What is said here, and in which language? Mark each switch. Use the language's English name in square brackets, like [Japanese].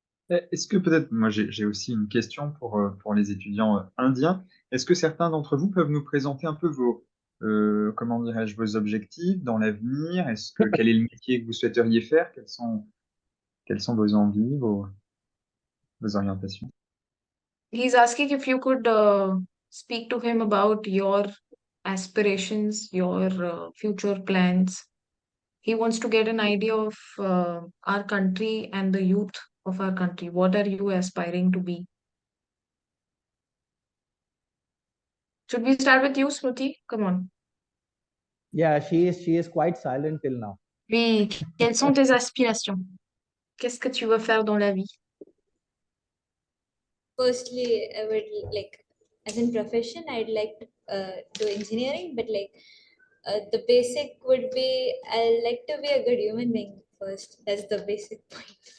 [French] Est-ce que peut-être, moi j'ai aussi une question pour les étudiants indiens. Est-ce que certains d'entre vous peuvent nous présenter un peu vos, comment dirais-je, vos objectifs dans l'avenir? Quel est le métier que vous souhaiteriez faire? Quelles sont vos envies, vos orientations? [English] He's asking if you could speak to him about your aspirations, your future plans. He wants to get an idea of our country and the youth of our country. What are you aspiring to be? Should we start with you, Smruti? Come on. Yeah, she is quite silent till now. [French] Oui, quelles sont tes aspirations? Qu'est-ce que tu veux faire dans la vie? [English] Firstly, I would like, as in profession, I'd like to do engineering, but like the basic would be I like to be a good human being first. That's the basic point.